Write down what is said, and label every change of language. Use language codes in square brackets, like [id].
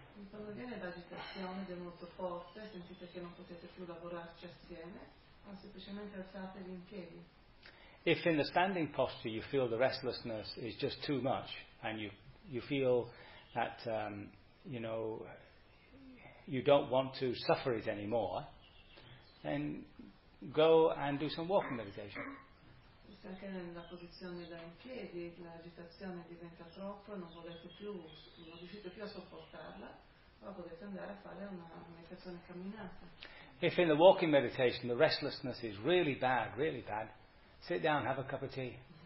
[it] Quando viene l'agitazione ed è molto forte, sentite che non potete più lavorarci assieme. Semplicemente alzatevi in piedi. [en] If in the standing posture you feel the restlessness is just too much and you feel that you know, you don't want to suffer it anymore, then go and do some walking meditation. [it] Se anche nella posizione da in piedi l'agitazione diventa troppo e non riuscite più a sopportarla, allora potete andare a fare una meditazione camminata. [en] If in the walking meditation the restlessness is really bad, really bad, sit down, have a cup of tea.